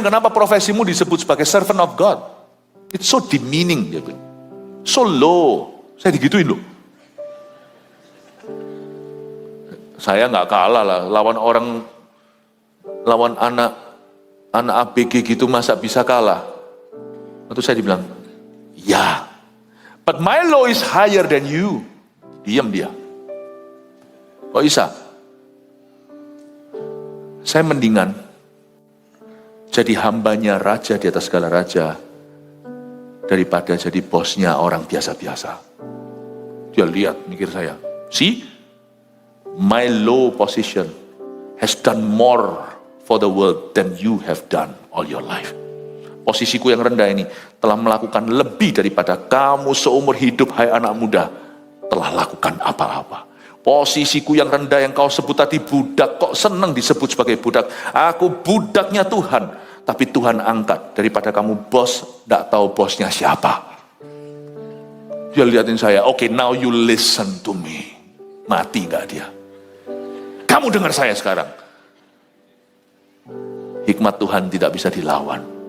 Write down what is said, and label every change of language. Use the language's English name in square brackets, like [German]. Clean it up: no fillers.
[Indonesian] Kenapa profesimu disebut sebagai [English] servant of God? It's so demeaning, [Indonesian] dia bilang. [English] So low. [Indonesian] Saya digituin loh. Saya nggak kalah lah, lawan anak ABG gitu masa bisa kalah. Lalu saya dibilang, ya, [English] but my law is higher than you. [Indonesian] Diam dia. Kok bisa? Saya mendingan jadi hambanya raja di atas segala raja daripada jadi bosnya orang biasa-biasa. Dia lihat, mikir saya, see? [English] My low position has done more for the world than you have done all your life. [Indonesian] Posisiku yang rendah ini telah melakukan lebih daripada kamu seumur hidup, hai anak muda, telah lakukan apa-apa. Posisiku yang rendah yang kau sebut tadi budak, kok senang disebut sebagai budak. Aku budaknya Tuhan, tapi Tuhan angkat daripada kamu bos, gak tahu bosnya siapa. Dia liatin saya, [English] okay, now you listen to me. [Indonesian] Mati gak dia? Kamu dengar saya sekarang. Hikmat Tuhan tidak bisa dilawan.